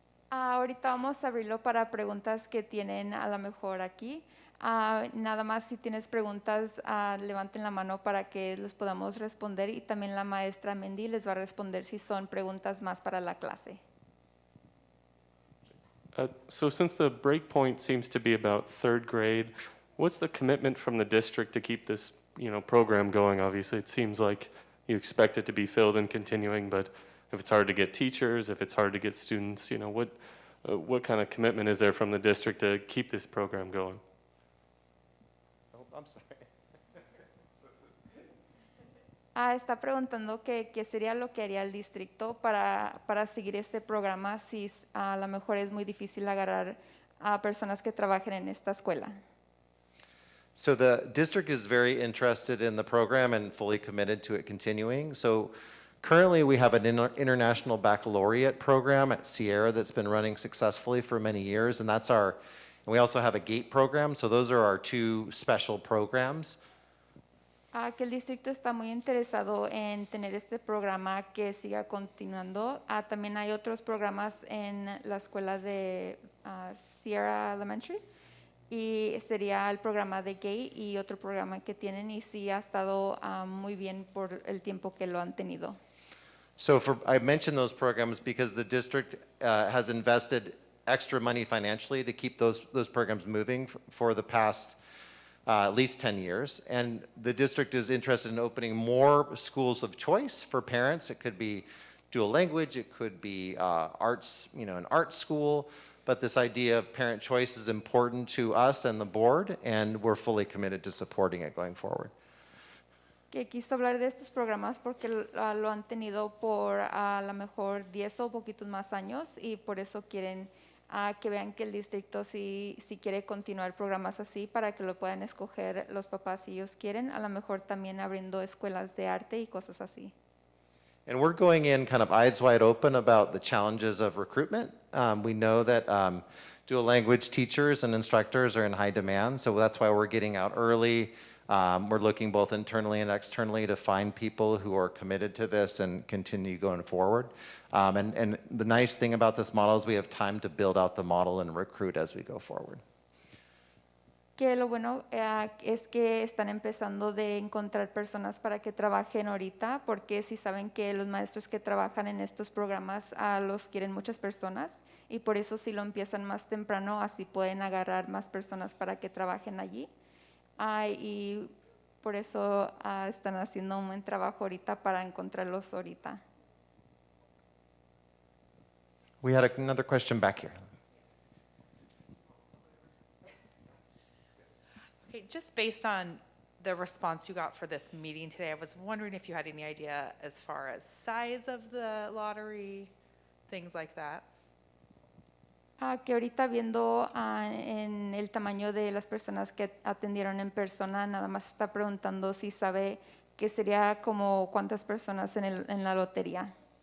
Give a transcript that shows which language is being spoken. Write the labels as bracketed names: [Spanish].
[Spanish] Ahorita vamos a abrirlo para preguntas que tienen a lo mejor aquí. Nada más si tienes preguntas, levanten la mano para que los podamos responder y también la maestra Mindy les va a responder si son preguntas más para la clase. [English] So since the break point seems to be about third grade, what's the commitment from the district to keep this, program going? Obviously, it seems like you expect it to be filled and continuing, but if it's hard to get teachers, if it's hard to get students, what kind of commitment is there from the district to keep this program going? Oh, I'm sorry. [Spanish] Está preguntando qué sería lo que haría el distrito para seguir este programa si a lo mejor es muy difícil agarrar a personas que trabajen en esta escuela. [English] So the district is very interested in the program and fully committed to it continuing. So currently we have an international baccalaureate program at Sierra that's been running successfully for many years, and we also have a GATE program, so those are our two special programs. [Spanish] Que el distrito está muy interesado en tener este programa que siga continuando. También hay otros programas en la escuela de Sierra Elementary y sería el programa de GATE y otro programa que tienen y sí ha estado muy bien por el tiempo que lo han tenido. [English] So I mentioned those programs because the district has invested extra money financially to keep those programs moving for the past at least 10 years. And the district is interested in opening more schools of choice for parents. It could be dual language, it could be arts, an art school. But this idea of parent choice is important to us and the board, and we're fully committed to supporting it going forward. [Spanish] Que quiso hablar de estos programas porque lo han tenido por a lo mejor 10 o poquitos más años y por eso quieren que vean que el distrito si quiere continuar programas así para que lo puedan escoger los papás si ellos quieren, a lo mejor también abriendo escuelas de arte y cosas así. [English] And we're going in kind of eyes wide open about the challenges of recruitment. We know that dual language teachers and instructors are in high demand, so that's why we're getting out early, We're looking both internally and externally to find people who are committed to this and continue going forward. And the nice thing about this model is we have time to build out the model and recruit as we go forward. [Spanish] Que lo bueno es que están empezando de encontrar personas para que trabajen ahorita, porque si saben que los maestros que trabajan en estos programas los quieren muchas personas, y por eso si lo empiezan más temprano, así pueden agarrar más personas para que trabajen allí. Y por eso están haciendo un buen trabajo ahorita para encontrarlos ahorita. [English] We had another question back here. Okay, just based on the response you got for this meeting today, I was wondering if you had any idea as far as size of the lottery, things like that. [Spanish] Que ahorita viendo en el tamaño de las personas que atendieron en persona, nada más está preguntando si sabe que sería como cuántas personas en la lotería.